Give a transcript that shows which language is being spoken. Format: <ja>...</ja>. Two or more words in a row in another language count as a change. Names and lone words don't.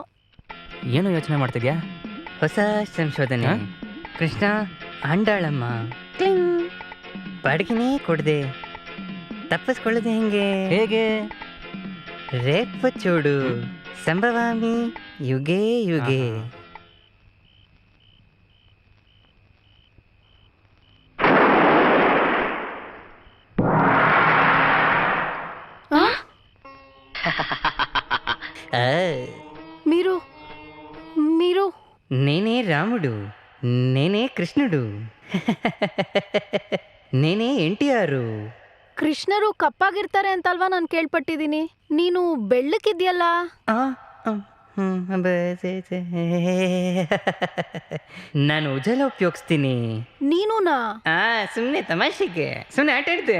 <kn>ಏನು ಯೋಚನೆ ಮಾಡ್ತಿದ್ಯಾ? ಹೊಸ ಸಂಶೋಧನೆ. ಕೃಷ್ಣ ಅಂಡಾಳಮ್ಮ ಬಾಡಿಗೆನೇ ಕೊಡದೆ ತಪ್ಪಿಸ್ಕೊಳ್ಳೋದು ಹೇಗೆ?</kn> <te>రేపు చూడు</te> <sa>ಸಂಭವಾಮಿ ಯುಗೆ ಯುಗೆ.</sa> <te>మీరు మీరు నేనే రాముడు, నేనే కృష్ణుడు, నేనే NTR.</te> <kn>ಕೃಷ್ಣರು ಕಪ್ಪಾಗಿರ್ತಾರೆ ಅಂತಲ್ವಾ ನಾನು ಕೇಳ್ಪಟ್ಟಿದ್ದೀನಿ. ನೀನು ಬೆಳ್ಳಕ್ಕಿದ್ಯಲ್ಲ? ನಾನು ಉಜಾಲ ಉಪಯೋಗಿಸ್ತೀನಿ. ನೀನುನಾ? ಸುಮ್ಮನೆ ತಮಾಷೆಗೆ ಸುಮ್ಮನೆ ಆಟ ಆಡಿದೆ.</kn>